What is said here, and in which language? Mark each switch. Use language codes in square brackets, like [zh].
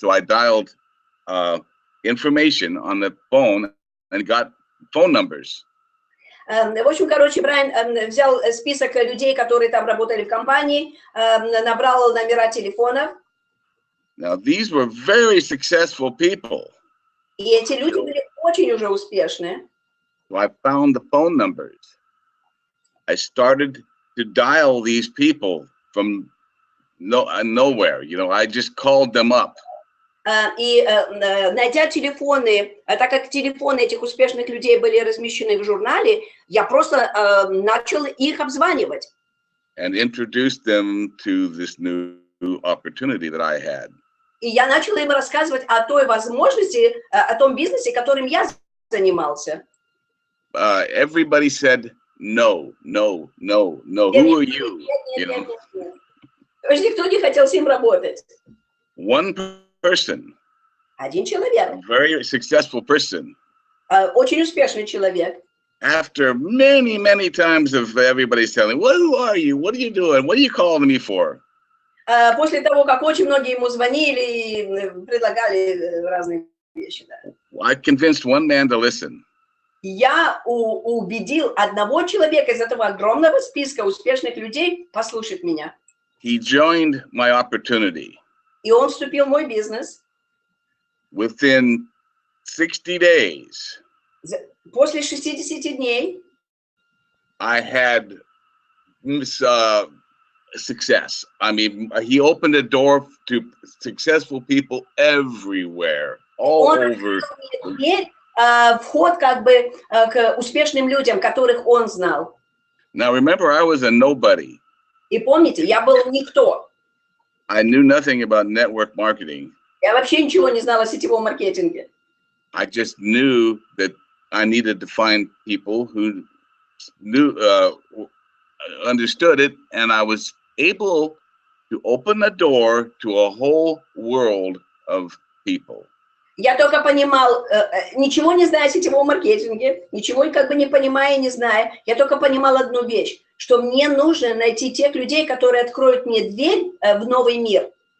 [en] So I dialed information on the phone and got phone numbers. [ru] В общем, короче, Брайан взял список людей, которые там работали в компании, набрал номера телефонов. [en] Now, these were very successful people. [ru] И эти люди были очень уже успешные. [en] So I found the phone numbers. I started to dial these people from nowhere. You know, I just called them up. [ru] И найдя телефоны, так как телефоны этих успешных людей были размещены в журнале, я просто начал их обзванивать. [en] And introduced them to this new opportunity that I had. [ru] И я начала им рассказывать о той возможности, о том бизнесе, которым я занимался. [en] Everybody said, no, no, no, no. Who are you? [ru] Нет. То есть никто не хотел с ним работать. [en] One person. [ru] Один человек. [en] A very successful person. [ru] Очень успешный человек. [en] After many, many times of everybody telling, well, who are you? What are you doing? What are you calling me for? [ru] После того, как очень многие ему звонили и предлагали разные вещи. Да. [en] I convinced one man to listen. [ru] Я убедил одного человека из этого огромного списка успешных людей послушать меня. [en] He joined my opportunity. [ru] И он вступил в мой бизнес. [en] Within 60 days, [ru] После 60 дней [en] I had success. I mean, he opened a door to successful people everywhere, all over. [ru] Вход как бы к успешным людям, которых он знал. [en] Now remember, I was a nobody. [ru] И помните, я был никто. [en] I knew nothing about network marketing. [ru] Я вообще ничего не знала о сетевом маркетинге. [en] I just knew that I needed to find people who knew, understood it, and I was able to open the door to a whole world of people. [ru] Я только понимал, ничего не зная о сетевом маркетинге, ничего как бы не понимая и не зная, я только понимал одну вещь, что мне нужно найти тех людей, которые откроют мне дверь в новый мир.